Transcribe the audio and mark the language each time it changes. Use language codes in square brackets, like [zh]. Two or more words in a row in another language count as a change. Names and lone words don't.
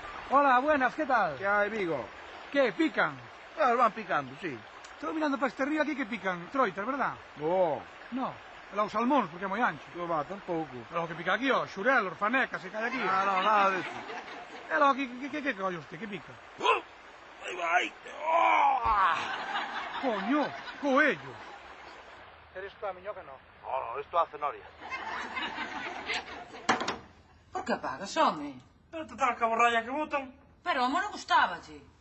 [es] Hola, buenas, ¿qué tal? ¿Qué hay, Vigo? ¿Qué, pican? Van picando, sí. Estoy mirando para este río aquí que pican troitas, ¿verdad? No, No, los salmóns, [gl] porque é moi ancho. yo va, tampouco. Pero o que pica aquí, ó, xurelos, fanecas, se cae aquí. [es] Ah, no, nada de eso. [gl] E logo, que colle usted, que pica? [es] Ahí va, ahí. ¡Oh! [gl] Coño, coello. Eres tú a miñoca, no? [es] No, esto hace noria. [gl] Por que apagas, home? Pero total, que a borralla que botan. Pero o mono gustáballe.